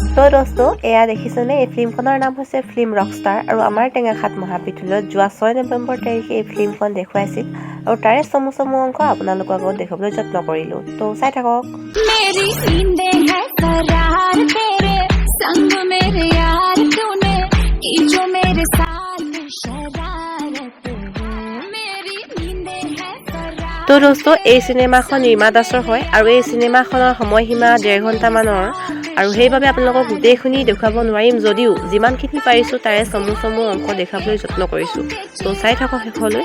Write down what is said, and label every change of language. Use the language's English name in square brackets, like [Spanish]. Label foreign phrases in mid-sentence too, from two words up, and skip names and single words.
[Assamese] দোস্ত এয়া দেখিছেনে এই ফিল্মখনৰ নাম হৈছে ফিল্ম ৰকষ্টাৰ আৰু আমাৰ টেঙাখাত মহাবিদ্যালয়ত যোৱা 6 নৱেম্বৰ তাৰিখে এই ফিল্মখন দেখুৱাইছিল আৰু তাৰে চমু অংক আপোনালোকৰ আগত দেখাবলৈ যত্ন কৰিলো তো চাই থাকক [Hindi] मेरी नींदें हैं करार तेरे संग मेरे यार तूने की जो मेरे साथ शरारत मेरी नींदें हैं करार [Assamese] তো দোস্ত এই চিনেমাখন ৰীমা দাসৰ হয় আৰু এই চিনেমাখনৰ সময়সীমা 1.5 ঘণ্টা মানৰ আৰু সেইবাবে আপোনালোকক গোটেইখিনি দেখুৱাব নোৱাৰিম যদিও যিমানখিনি পাৰিছো তাৰে চমু অংক দেখাবলৈ যত্ন কৰিছো তো চাই থাকক শেষলৈ